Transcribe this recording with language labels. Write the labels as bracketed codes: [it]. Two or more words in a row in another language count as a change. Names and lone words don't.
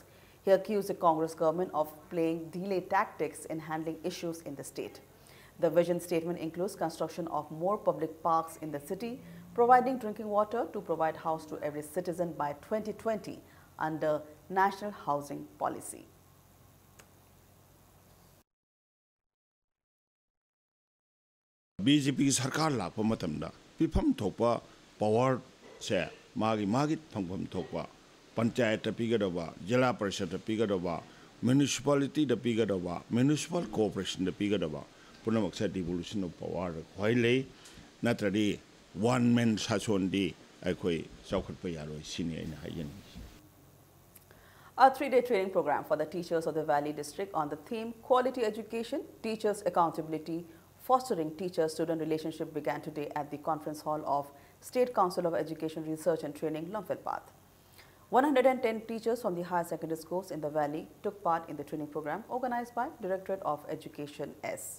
[en] He accused the Congress government of playing delay tactics in handling issues in the state. The vision statement includes construction of more public parks in the city, providing drinking water to provide house to every citizen by 2020 under National Housing Policy. [mni] BJP sarkar la pamatamda pifam thokpa power se magi phangpham thokpa panchayat pigadaba jila parishad pigadaba municipality da pigadaba [en] municipal corporation [mni] da pigadaba punamak se [en] devolution of power [mni] khwaile natradi [en] one man [mni] sason di aikoi chaukhat pa yaroi sini aina hayen. [en] A 3-day training program for the teachers of the Valley District on the theme Quality Education, Teachers Accountability, Fostering Teacher-Student Relationship began today at the Conference Hall of State Council of Education Research and Training, Lumphilpath. 110 teachers from the higher secondary schools in the Valley took part in the training program organized by Directorate of Education S.